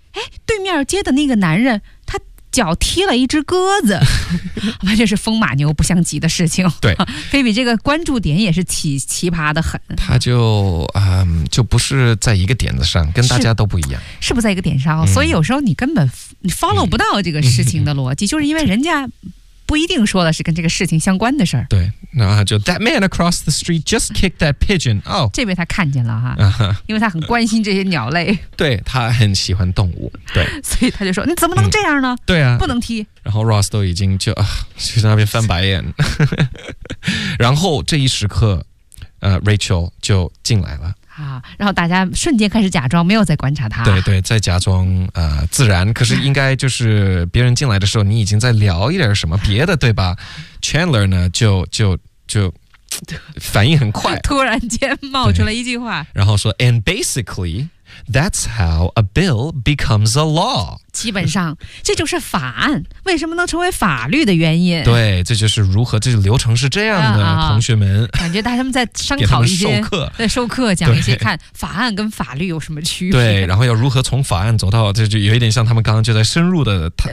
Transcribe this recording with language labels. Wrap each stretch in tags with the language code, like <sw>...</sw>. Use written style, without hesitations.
<zh>哎，对面街的那个男人，他脚踢了一只鸽子，完全是风马牛不相及的事情。对，Phoebe 这个关注点也是奇葩的很。他就不是在一个点子上，跟大家都不一样。是不在一个点上、所以有时候你根本你 follow 不到这个事情的逻辑、就是因为人家不一定说的是跟这个事情相关的事儿。对，然后就</zh> <en>That man across the street just kicked that pigeon.</en> <zh>哦、这被他看见了哈，因为他很关心这些鸟类。对，他很喜欢动物。对，所以他就说：“你怎么能这样呢？” 对啊，不能踢。然后 Ross 都已经就在那边翻白眼。然后这一时刻，Rachel 就进来了。啊，然后大家瞬间开始假装没有在观察他，对对，在假装自然，可是应该就是别人进来的时候你已经在聊一点什么别的，对吧？ Chandler 呢就反应很快，突然间冒出了一句话，然后说</zh> <en>And basically that's how a bill becomes a law，</en> <zh>基本上这就是法案，为什么能成为法律的原因？对，这就是如何，这个流程是这样的，同学们。感觉大家们在商讨一些，授课，在授课讲一些看法案跟法律有什么区别。对，然后要如何从法案走到，这就有一点像他们刚刚就在深入的</zh>